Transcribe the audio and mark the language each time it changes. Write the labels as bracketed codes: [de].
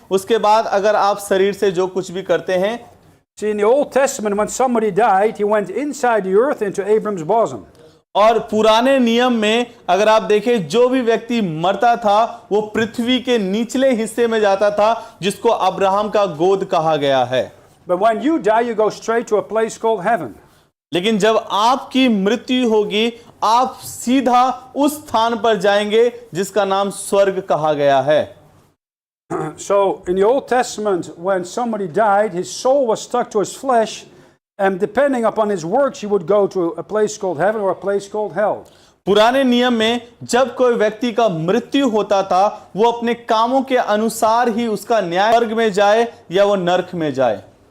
[hi] उसके बाद अगर आप शरीर से जो कुछ भी करते हैं। [en] See, in the Old Testament, when somebody died, he went inside the earth into Abram's bosom. [hi] और पुराने नियम में अगर आप देखें, जो भी व्यक्ति मरता था वो पृथ्वी के निचले हिस्से में जाता था, जिसको अब्राहम का गोद कहा गया है। [en] But when you die, you go straight to a place called heaven. [hi] लेकिन जब आपकी मृत्यु होगी, आप सीधा उस स्थान पर जाएंगे जिसका नाम स्वर्ग कहा गया है। [en] So in the Old Testament, when somebody died, his soul was stuck to his flesh, and depending upon his works, he would go to a place called heaven or a place called hell. [hi] पुराने नियम में जब कोई व्यक्ति का मृत्यु होता था, वो अपने कामों के अनुसार ही उसका न्याय स्वर्ग में जाए या वो नरक में जाए।